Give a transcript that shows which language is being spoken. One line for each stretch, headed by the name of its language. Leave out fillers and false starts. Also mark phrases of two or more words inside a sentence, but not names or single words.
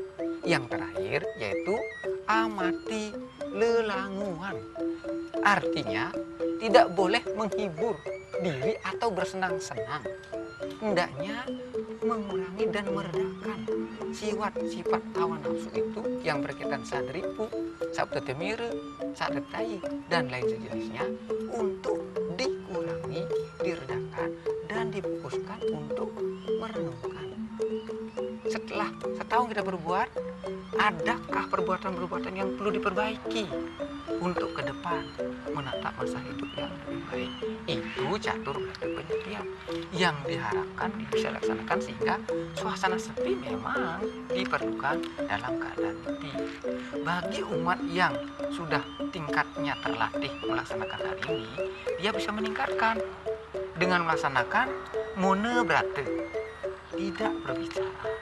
Indonesian: Yang terakhir yaitu amati lelanguan, artinya tidak boleh menghibur diri atau bersenang-senang, hendaknya mengurangi dan meredakan sifat hawa nafsu itu yang berkaitan sadripu, sabtu temire, sadetai, dan lain sejenisnya untuk dikurangi, diredakan, dan difokuskan untuk merenungkan. Setelah setahun kita berbuat, adakah perbuatan-perbuatan yang perlu diperbaiki untuk ke depan menatap masa hidup yang lebih baik? Itu catur berata penyepian yang diharapkan bisa dilaksanakan sehingga suasana sepi memang diperlukan dalam keadaan sepi. Bagi umat yang sudah tingkatnya terlatih melaksanakan hal ini, dia bisa meningkatkan dengan melaksanakan mone brata, tidak berbicara,